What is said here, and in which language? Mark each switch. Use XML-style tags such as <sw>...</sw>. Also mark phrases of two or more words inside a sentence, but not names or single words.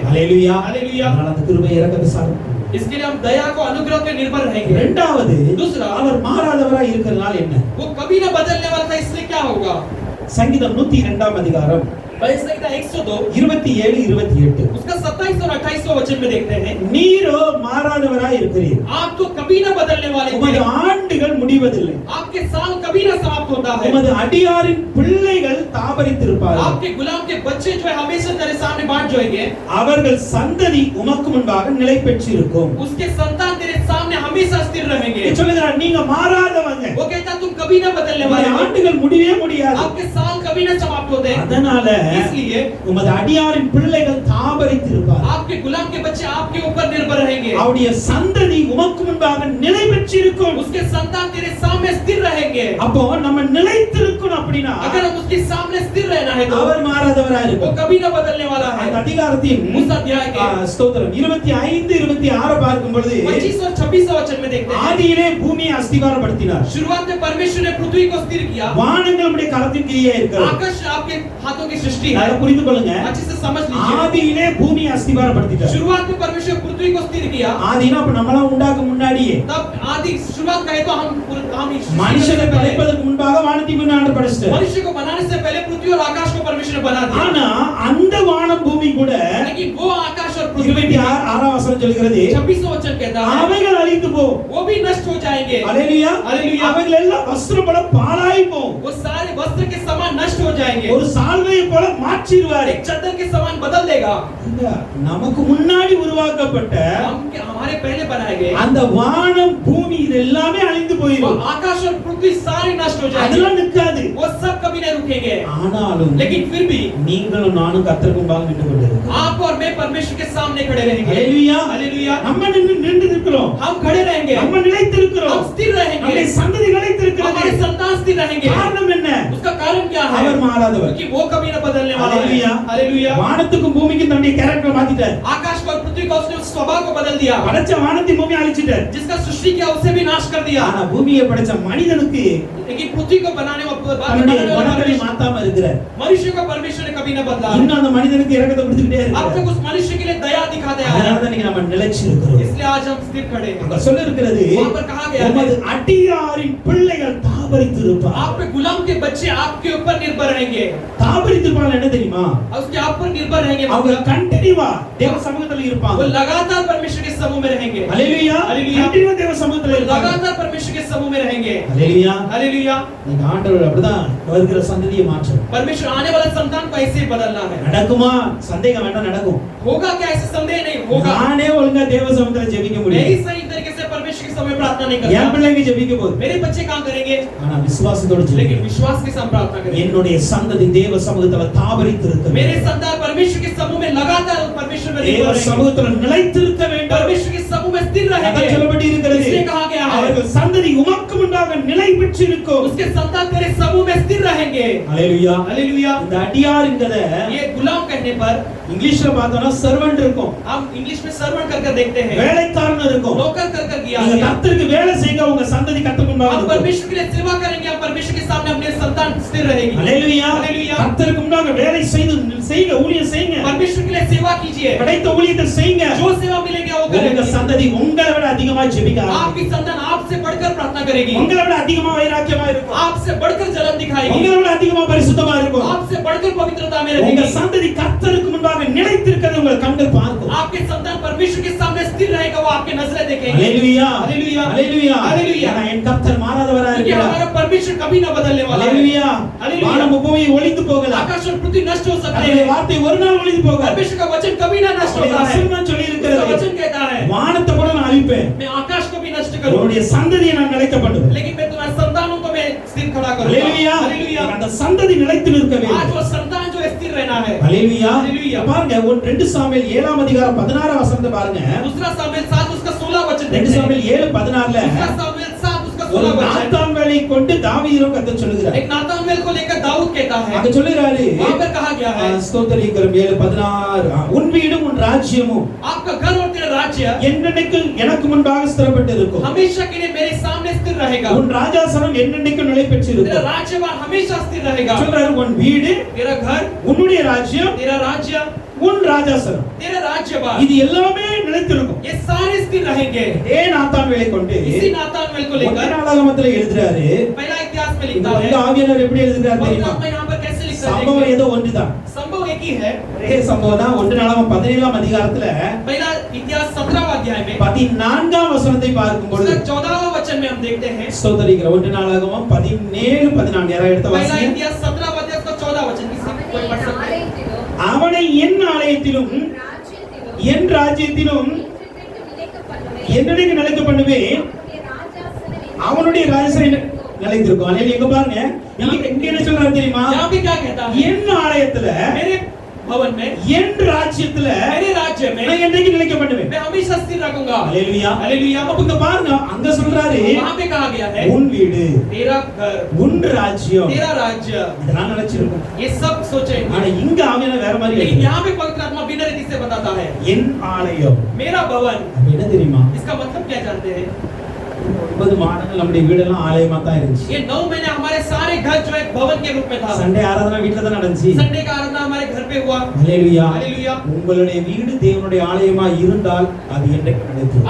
<ta>ஹalleluya</ta> <hi>हालेलुया।</hi> <ta>அதனால அந்த கிருபை இரக்கத்தை சார்ந்து.</ta> <hi>इसके लिए हम दया को अनुग्रह पे निर्भर रहेंगे।</hi> <ta>இரண்டாவது</ta> <hi>दूसरा,</hi> <ta>அவர் மாறாதவராய் இருக்கிறதுனால என்ன?</ta> <hi>वो कभी ना बदलने वाला था, इसलिए क्या होगा?</hi> <ta>சங்கீதம் 102 அதிகாரம்</ta> <hi>भजन संहिता 102</hi> <ta>27 28</ta> <hi>उसका 27 और 28वां वचन में देखते हैं,</hi> <ta>நீரோ மாறாதவராய் இருக்கிறீர்.</ta> <hi>आप तो कभी ना बदलने वाले</hi> <ta>உமது</ta> <hi>थे,</hi> <ta>ஆண்டுகள் முடிவதில்லை.</ta> <hi>आपके साल कभी ना समाप्त होता है,</hi> <ta>உமது அடியாரின் பிள்ளைகள் தாபரித்திருப்பார்கள்.</ta> <hi>आपके गुलाम के बच्चे जो है हमेशा तेरे सामने बांट जाएंगे,</hi> <ta>அவர்கள் சந்ததி உமக்கு முன்பாக நிலை பெற்றிருக்கும்.</ta> <hi>उसके संतान तेरे सामने हमेशा स्थिर रहेंगे।</hi> <ta>சொல்லுகிறார் நீங்க மாறாதவங்க.</ta> <hi>वो कहता तुम कभी ना बदलने वाले</hi> <ta>உமது</ta> <hi>हो,</hi> <ta>ஆண்டுகள் முடியவே முடியாது.</ta> <hi>आपके साल कभी ना समाप्त होते,</hi> <ta>அதனால</ta> <hi>इसलिए</hi> <ta>உமது அடியாரின் பிள்ளைகள் தாபரித்திருப்பார்கள்.</ta> <hi>आपके गुलाम के बच्चे आपके ऊपर निर्भर रहेंगे,</hi> <ta>அவருடைய சந்ததி உமக்கு முன்பாக நிலை பெற்றிருக்கும்.</ta> <hi>उसके संतान तेरे सामने स्थिर रहेंगे।</hi> <ta>அப்போ நம்ம நிலைத்திருக்கணும் அப்படினா</ta> <hi>अगर हम उसके सामने स्थिर रहना है तो</hi> <ta>அவர் மாறாதவராய்</ta> <hi>वो</hi> <ta>இருப்பார்.</ta> <hi>कभी ना बदलने वाला है।</hi> <ta>அந்த அதிகாரத்தின்</ta> <hi>उस अध्याय के</hi> <ta>ஸ்தோத்திரம் 25 26 பார்க்கும் பொழுது</ta> <hi>25 और 26 वचन में देखते हैं,</hi> <ta>ஆதியிலே பூமியை அஸ்திவாரப்படுத்தினார்.</ta> <hi>शुरुआत में परमेश्वर ने पृथ्वी को स्थिर किया,</hi> <ta>வானங்கள் நம்முடைய கரத்தின் கீழே இருக்கிறது.</ta> <hi>आकाश आपके हाथों की सृष्टि है।</hi> <ta>அதை புரிந்து கொள்ளுங்க.</ta> <hi>अच्छे से समझ लीजिए,</hi> <ta>ஆதியிலே பூமியை அஸ்திவாரப்படுத்திட்டார்.</ta> <hi>शुरुआत में परमेश्वर पृथ्वी को स्थिर किया,</hi> <ta>ஆதினா அப்ப நம்மள உண்டாக்க முன்னாடியே</ta> <hi>तब आदि शुरुआत कहे तो हम</hi> <ta>மனுஷனை படைப்பதற்கு முன்பாக வானத்தை ஆண்டவர் படைச்சார்.</ta> <hi>मनुष्य को बनाने से पहले पृथ्वी और आकाश को परमेश्वर ने बना दिया।</hi> <ta>ஆனா அந்த வானம் பூமி கூட</ta> <hi>लेकिन वो आकाश और पृथ्वी</hi> <ta>26 வசனம் சொல்கிறது</ta> <hi>26वां वचन कहता है</hi> <ta>அவைகள் அழிந்து போ.</ta> <hi>वो भी नष्ट हो जाएंगे।</hi> <ta>ஹalleluya</ta> <hi>हालेलुया।</hi> <ta>அவைகள் எல்லாம் வஸ்திரம் போல பாழாய் போகும்.</ta> <hi>वो सारे वस्त्र के समान नष्ट हो जाएंगे,</hi> <ta>ஒரு சால்வையை போல மாற்றிடுவார்.</ta> <hi>एक चादर के समान बदल देगा।</hi> <ta>நமக்கு முன்னாடி உருவாக்கப்பட்ட</ta> <hi>हमारे पहले बनाए गए</hi> <ta>அந்த வானம் பூமி இது எல்லாமே அழிந்து</ta> <hi>वो</hi> <ta>போயிடும்.</ta> <hi>आकाश और पृथ्वी सारे नष्ट हो जाएंगे,</hi> <ta>அதெல்லாம் நிக்காது.</ta> <hi>वो सब कभी नहीं रुकेंगे।</hi> <ta>ஆனாலும்</ta> <hi>लेकिन फिर भी</hi> <ta>நீங்களும் நானும் கர்த்தருக்கு முன்பாக நின்று கொண்டிருக்கிறோம்.</ta> <hi>आप और मैं परमेश्वर के सामने खड़े रहेंगे।</hi> <ta>ஹalleluya</ta> <hi>हालेलुया।</hi> <ta>நம்ம நின்று நிற்கிறோம்.</ta> <hi>हम खड़े रहेंगे,</hi> <ta>நம்ம நிலைத்திருக்கிறோம்.</ta> <hi>हम स्थिर रहेंगे,</hi> <ta>நம்முடைய சந்ததி நிலைத்திருக்கிறது.</ta> <hi>हमारे संतान स्थिर रहेंगे।</hi> <ta>காரணம் என்ன?</ta> <hi>उसका कारण क्या है?</hi> <ta>அவர் மாறாதவர்.</ta> <hi>क्योंकि वो कभी न बदलने वाला है। हालेलुया। हालेलुया।</hi> <ta>வானத்துக்கும் பூமிக்கும் தன்னுடைய கேரக்டர் மாத்திட்டார்.</ta> <hi>आकाश को और पृथ्वी को उसने उस स्वभाव को बदल दिया,</hi> <ta>படைச்ச வானத்தை பூமி அழிச்சிட்டார்.</ta> <hi>जिसका सृष्टि किया उसे भी नाश कर दिया।</hi> <ta>ஆனா பூமியை படைச்ச மனிதனுக்கு</ta> <hi>लेकिन पृथ्वी को बनाने</hi> <ta>தன்னுடைய குணங்களை மாத்தாம இருக்கிறார்.</ta> <hi>मनुष्य को परमेश्वर ने कभी न बदला।</hi> <ta>இன்னும் அந்த மனிதனுக்கு இரக்கத்தை கொடுத்துக்கிட்டே</ta> <hi>अब</hi> <ta>இருக்கார்.</ta> <hi>तक उस मनुष्य के लिए दया दिखाते आया</hi> <ta>அதனால</ta> <hi>है,</hi> <ta>தான் நீங்க நம்ம நிலைச்சு இருக்கிறோம்.</ta> <hi>इसलिए आज हम स्थिर खड़े हैं।</hi> <ta>அங்க சொல்ல இருக்கிறது</ta> <hi>वहां पर कहा गया है,</hi> <ta>உமது அடியாரின் பிள்ளைகள் தாபரித்திருப்பார்.</ta> <hi>आप पे गुलाम के बच्चे आपके ऊपर निर्भर रहेंगे।</hi> <ta>தாபரித்திருப்பாங்க என்ன தெரியுமா?</ta> <hi>और उसके आप पर निर्भर रहेंगे,</hi> <ta>அவங்க</ta> <hi>मतलब</hi> <ta>கண்டினியூவா தேவ சமூகத்துல</ta> <hi>वो</hi> <ta>இருப்பாங்க.</ta> <hi>लगातार परमेश्वर के समूह में रहेंगे।</hi> <ta>ஹalleluya</ta> <hi>हालेलुया।</hi> <ta>கண்டினியூவா தேவ சமூகத்துல</ta> <hi>वो</hi> <ta>இருப்பாங்க.</ta> <hi>लगातार परमेश्वर के समूह में रहेंगे।</hi> <ta>ஹalleluya</ta> <hi>हालेलुया।</hi> <ta>நீங்க ஆண்டவர் அப்படிதான் வருகிற சந்ததியை மாற்றும்.</ta> <hi>परमेश्वर आने वाला संतान को ऐसे ही बदलना है।</hi> <ta>நடக்குமா? சந்தேகம் வேண்டாம், நடக்கும்.</ta> <hi>होगा क्या? ऐसे संदेह नहीं होगा।</hi> <ta>நானே ஒழுங்கா தேவ சமூகத்துல ஜெபிக்க</ta> <hi>मैं</hi> <ta>முடியும்.</ta> <hi>ही सही तरीके से परमेश्वर के समय प्रार्थना नहीं</hi> <ta>என்</ta> <hi>करता,</hi> <ta>பிள்ளைங்க ஜெபிக்க போகுது.</ta> <hi>मेरे बच्चे काम करेंगे,</hi> <ta>ஆனா விசுவாசத்தோட</ta> <hi>लेकिन</hi> <ta>ஜெபிக்க.</ta> <hi>विश्वास के साथ प्रार्थना करेंगे।</hi> <ta>என்னுடைய சந்ததி தேவ சமூகத்துல தாபரித்திருக்க</ta> <hi>मेरे</hi> <ta>வேண்டும்.</ta> <hi>संतान परमेश्वर के समूह में लगातार परमेश्वर में</hi> <ta>தேவ</ta> <hi>निर्भर रहेंगे।</hi> <ta>சமூகத்துல நிலைத்திருக்க வேண்டும். வேண்டும்.</ta> <hi>परमेश्वर के समूह में स्थिर</hi> <ta>அதான்</ta> <hi>रहेंगे।</hi> <ta>சொல்லப்பட்டிருக்கிறது.</ta> <hi>इसलिए कहा गया है</hi> <ta>அவர்கள் சந்ததி உமக்கு முன்பாக நிலை பெற்றிருக்கும்.</ta> <hi>उसके संतान तेरे समूह में स्थिर रहेंगे।</hi> <ta>ஹalleluya.</ta> <hi>हालेलुया।</hi> <ta>இந்த அடியார்ங்கத</ta> <hi>ये गुलाम कहने पर</hi> <ta>இங்கிலீஷ்ல பார்த்தோம்னா சர்வன்ட் இருக்கும்.</ta> <hi>हम इंग्लिश में सर्वेंट कर देखते हैं,</hi> <ta>வேலைக்காரன் இருக்கும்.</ta> <hi>नौकर कर गया</hi> <ta>நீங்க</ta> <hi>है।</hi> <ta>கர்த்தருக்கு வேலை செய்யுங்க, உங்க சந்ததி கர்த்தருக்கு முன்பாக</ta> <hi>हम</hi> <ta>இருக்கும்.</ta> <hi>परमेश्वर के लिए सेवा करेंगे, हम परमेश्वर के सामने अपने संतान स्थिर रहेगी।</hi> <ta>ஹalleluya.</ta> <hi>हालेलुया।</hi> <ta>கர்த்தருக்கு முன்பாக வேலை செய்யுங்க, ஊழியம் செய்யுங்க.</ta> <hi>परमेश्वर के लिए सेवा कीजिए,</hi> <ta>படைத்த ஊழியத்தை செய்யுங்க.</ta> <hi>जो सेवा मिलेगी वो</hi> <ta>உங்க</ta> <hi>करेंगे।</hi> <ta>சந்ததி உங்களை விட அதிகமா ஜெபிக்க ஆரம்பிக்கும்.</ta> <hi>आपकी संतान आपसे बढ़कर प्रार्थना करेगी,</hi> <ta>உங்களை விட அதிகமா வைராக்கியமா இருக்கும்.</ta> <hi>आपसे बढ़कर जलन दिखाएगी,</hi> <ta>உங்களை விட அதிகமா பரிசுத்தமா இருக்கும்.</ta> <hi>आपसे बढ़कर पवित्रता में</hi> <ta>உங்க</ta> <hi>रहेगी।</hi> <ta>சந்ததி கர்த்தருக்கு முன்பாக நிலைத்திருக்கிறது உங்கள் கண்கள் பார்க்கும்.</ta> <hi>आपके संतान परमेश्वर के सामने स्थिर रहेगा, वो आपके नजरें देखेंगे।</hi> <ta>ஹalleluya.</ta> <hi>हालेलुया।</hi> <ta>ஹalleluya.</ta> <hi>हालेलुया।</hi> <ta>ஏன்னா என் கர்த்தர் மாறாதவரா</ta> <hi>क्योंकि</hi> <ta>இருக்கிறார்.</ta> <hi>हमारा परमेश्वर कभी ना बदलने वाला है।</hi> <ta>ஹalleluya.</ta> <hi>हालेलुया।</hi> <ta>வானம் பூமி ஒளிந்து போகலாம்.</ta> <hi>आकाश और पृथ्वी नष्ट हो सकते</hi> <ta>அவருடைய</ta> <hi>हैं,</hi> <ta>வார்த்தை ஒரு நாள் ஒளிந்து போகாது.</ta> <hi>परमेश्वर का वचन कभी ना नष्ट</hi> <ta>அவருடைய</ta> <hi>होता है।</hi> <ta>வசனம் சொல்லி</ta> <hi>उसका</hi> <ta>இருக்கிறது.</ta> <hi>वचन कहता है</hi> <ta>வானத்தை கூட நான் அழிப்பேன்.</ta> <hi>मैं आकाश को भी नष्ट करूं,</hi> <ta>உன்னுடைய சந்ததியை நான் நிலைக்க பண்ணுவேன்.</ta> <hi>लेकिन मैं तुम्हारे संतानों को मैं स्थिर खड़ा करूंगा।</hi> <ta>ஹalleluya.</ta> <hi>हालेलुया।</hi> <ta>அந்த சந்ததி நிலைத்து நிற்க</ta> <hi>आज</hi> <ta>வேண்டும்.</ta> <hi>वो संतान जो स्थिर रहना है।</hi> <ta>ஹalleluya.</ta> <hi>हालेलुया।</hi> <ta>பாருங்க 2 சாமுவேல் 7ஆம் அதிகாரம் 16ஆம் வசனத்தை பாருங்க.</ta> <hi>दूसरा सामुएल 7 उसका 16 वचन</hi> <ta>2</ta> <hi>देखते हैं।</hi> <ta>சாமுவேல் 7:16ல</ta> <hi>दूसरा सामुएल 7 उसका</hi> <ta>ஒரு</ta> <hi>16 वचन</hi> <ta>நாத்தான் வேலை கொண்டு தாவீதும் கர்த்தர் சொல்லுகிறார்.</ta> <hi>एक नातानवेल को लेकर दाऊद कहता है,</hi> <ta>அங்க சொல்லுகிறாரு,</ta> <hi>वहां पर कहा गया है</hi> <ta>ஸ்தோத்திரிக்கிறோம் 7:16 உன் வீடும் உன் ராஜ்யமும்</ta> <hi>आपका घर और तेरा राज्य</hi> <ta>என்னென்னைக்கு எனக்கு முன்பாக ஸ்திரப்பட்டு இருக்கும்.</ta> <hi>हमेशा के लिए मेरे सामने स्थिर रहेगा,</hi> <ta>உன் ராஜாசனம் என்னென்னைக்கு நிலை</ta> <hi>तेरा</hi> <ta>பெற்றிருக்கும்.</ta> <hi>राज्यभार हमेशा स्थिर रहेगा।</hi> <ta>சொல்றாரு உன் வீடு,</ta> <hi>तेरा घर,</hi> <ta>உன்னுடைய ராஜ்யம்,</ta> <hi>तेरा राज्य,</hi> <ta>உன் ராஜாசனம்</ta> <hi>तेरा राज्यभार,</hi> <ta>இது எல்லாமே நிலைத்திருக்கும்.</ta> <hi>ये सारे स्थिर रहेंगे।</hi> <ta>ஏ நாத்தான் வேலை கொண்டு</ta> <hi>इसी नातानवेल को लेकर</hi> <ta>நாளாகமத்துல எழுதுறாரு.</ta> <hi>पहला इतिहास में</hi> <ta>இந்த</ta> <hi>लिखता है,</hi> <ta>வந்து ஆவியானவர் எப்படி எழுதுறாரு தெரியுமா?</ta> <hi>पवित्र यहाँ पर कैसे लिखता है</hi> <ta>சம்பவம்</ta> <hi>देखिए।</hi> <ta>ஏதோ ஒன்றுதான்.</ta> <hi>संभव एक ही है।</hi> <ta>ஒரே சம்பவம் தான். 1 நாளாகமம் 17ஆம் அதிகாரத்துல</ta> <hi>पहला इतिहास 17वां अध्याय में</hi> <ta>14ஆம் வசனத்தை பார்க்கும் பொழுது</ta> <hi>उसका 14वां वचन में हम देखते हैं,</hi> <ta>ஸ்தோத்திரிக்கிறோம் 1 நாளாகமம் 17 14 யாராவது எடுத்து</ta> <hi>पहला</hi> <ta>வாசிங்க.</ta> <hi>इतिहास 17वां अध्याय का 14 वचन किसी कोई पढ़ सकता है।</hi> <ta>அவனை என் ஆலயத்திலும் என் ராஜ்யத்திலும் என்னுடைய நிலைக்க பண்ணுவேன், அவனுடைய ராஜ்யம் நிலைத்திருக்கும். அல்லேலூயா. எங்க பாருங்க, இங்க என்ன சொல்றாரு தெரியுமா?</ta> <hi>यहाँ भी क्या कहता है,</hi> <ta>என் ஆலயத்துல</ta> <hi>मेरे भवन में,</hi> <ta>என் ராஜ்யத்துல</ta> <hi>मेरे राज्य में</hi> <ta>நான் என்னைக்கு நிலைக்க பண்ணுவேன்.</ta> <hi>मैं हमेशा स्थिर रखूंगा।</hi> <ta>அல்லேலூயா.</ta> <hi>हालेलुया।</hi> <ta>அப்ப இங்க பாருங்க, அங்க சொல்றாரு</ta> <hi>वहां पे कहा गया है</hi> <ta>உன் வீடு,</ta> <hi>तेरा घर,</hi> <ta>உன் ராஜ்யம்,</ta> <hi>तेरा राज्य,</hi> <ta>இதெல்லாம் நினைச்சிருக்கும்.</ta> <hi>ये सब सोचेंगे,</hi> <ta>ஆனா இங்க ஆவியான வேற மாதிரி</ta> <hi>लेकिन</hi> <ta>எழுதுறாரு.</ta> <hi>यहाँ पे पवित्र आत्मा बिना रीति से बताता है</hi> <ta>என் ஆலயம்.</ta> <hi>मेरा भवन।</hi> <ta>அப்ப என்ன தெரியுமா?</ta> <hi>इसका मतलब क्या जानते हैं?</hi> <ta>9 மாதங்கள் நம்முடைய வீடெல்லாம் ஆலயமா தான் இருந்துச்சு.</ta> <hi>ये 9 महीने हमारे सारे घर जो एक भवन के रूप में था।</hi> <ta>சண்டே ஆராதனை வீட்ல தான் நடந்துச்சு.</ta> <hi>संडे का आराधना हमारे घर पे हुआ।</hi> <ta>ஹalleluya.</ta> <hi>हालेलुया।</hi> <ta>உங்களுடைய வீடு தேவனுடைய ஆலயமா இருந்தால் அது என்றைக்கு நிலைத்திருக்கும்.</ta>